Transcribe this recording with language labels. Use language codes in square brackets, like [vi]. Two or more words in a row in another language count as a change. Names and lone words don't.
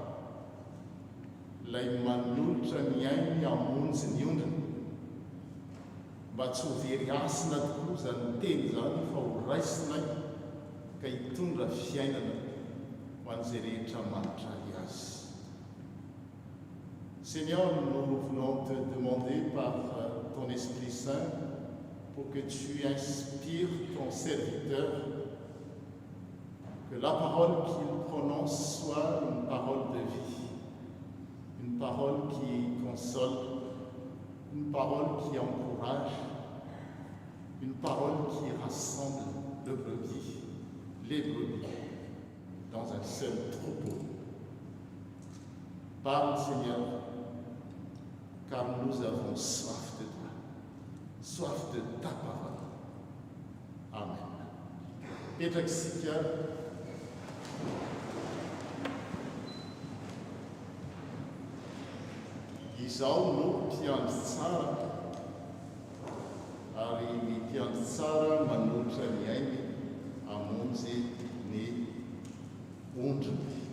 [mg] ilay manolotra ny ainy hamonjy ny ondriny, mba tsy ho very asina tokoa zany teny zany fa ho raisinay ka hitondra fiainana ho an'izay rehetra manontray azy. [fr] Seigneur, nous voulons te demander par ton Esprit Saint pour que tu inspires ton serviteur, que la parole qu'il prononce soit une parole de vie, une parole qui console, une parole qui encourage, une parole qui rassemble les brebis dans un seul troupeau. Parle, Seigneur, car nous avons soif de toi, soif de ta parole. Amen. [mg] Petraka isika izao no mpiandry tsara, ary ny mpiandry tsara manolotra ny ainy hamonjy ny ondriny.